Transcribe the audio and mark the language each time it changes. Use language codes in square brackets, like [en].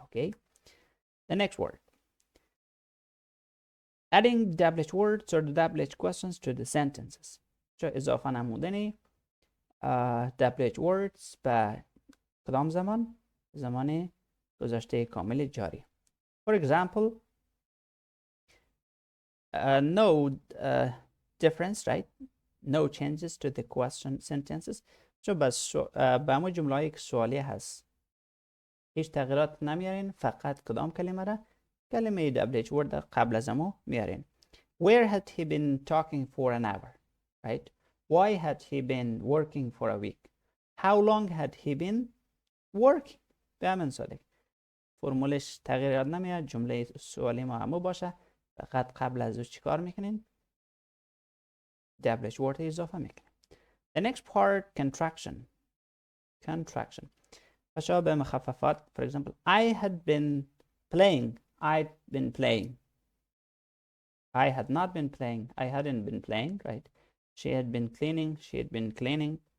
[en] Okay, the next word, adding WH words or the WH questions to the sentences. [fa] چه اضافه نمودنی WH words به کدام زمان؟ زمان گذشته کامل جاری. [en] For example, no difference, right? No changes to the question sentences. [fa] چون به همون جمله یک سوالی هست، هیچ تغییرات نمیارین، فقط کدام کلمه را؟ کلمه WH word قبل از امو میارین. [en] Where had he been talking for an hour, right? Why had he been working for a week? How long had he been working? [fa] به همین ساده فرمولش تغییرات نمیاد، جمله سوالی ما همو باشه، فقط قبل از او چیکار میکنین؟ WH word اضافه میکنین. [en] The next part, contraction. [fa] بچه‌ها به مخففات. [en] For example, I had been playing. I'd been playing. I had not been playing. I hadn't been playing, right? She had been cleaning. She had been cleaning.